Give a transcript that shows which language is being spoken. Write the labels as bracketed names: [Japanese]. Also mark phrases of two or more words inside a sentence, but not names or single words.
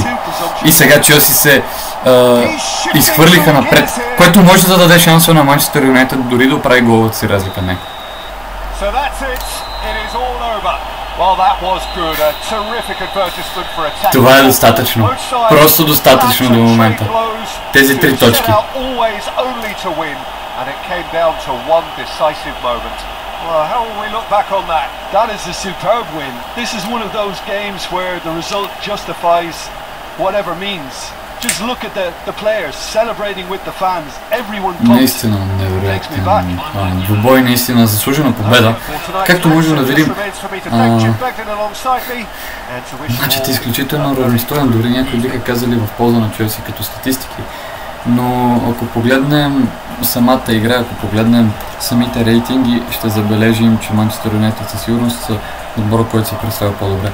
[Bulgarian] И сега Челси се изхвърлиха напред, което може да даде шанса на Манчестър Юнайтед дори да прави головата си разлика. Не. Това е достатъчно. Просто достатъчно до момента. Тези 3 точки. [English] Well, how will we look back on that? That is a superb win. This is one of those games where the result justifies whatever means. Just look at the players celebrating with the fans. Everyone pumped. [Bulgarian] Наистина невероятен двубой, наистина заслужена победа. Както можем да видим, матчът е изключително равностоен, дори някои биха казали в полза на Челси като статистики. Но ако погледнем самата игра, ако погледнем самите рейтинги, ще забележим, че Манчестър Юнайтед със сигурност са отбора, който се представя по-добре.